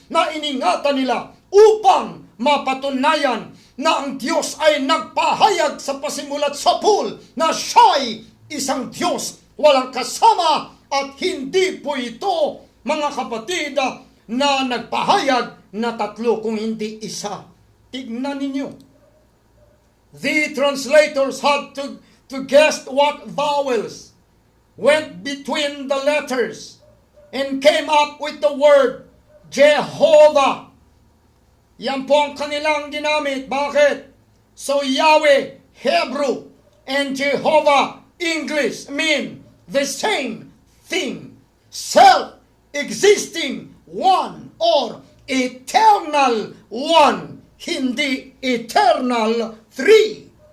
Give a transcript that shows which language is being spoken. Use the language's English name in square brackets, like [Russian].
[Filipino] Na iningatan nila upang mapatunayan na ang Diyos ay nagpahayag sa pasimulat sa pool na siya'y isang Diyos, walang kasama, at hindi po ito, mga kapatid, na nagpahayag na tatlo kung hindi isa. Tignan ninyo. [English] The translators had to guess what vowels went between the letters and came up with the word Jehovah. [Filipino] Yan po ang kanilang ginamit. Bakit? [English] So Yahweh, Hebrew, and Jehovah, English, mean the same thing. Self-existing one or eternal one, [Filipino] hindi [English] eternal three.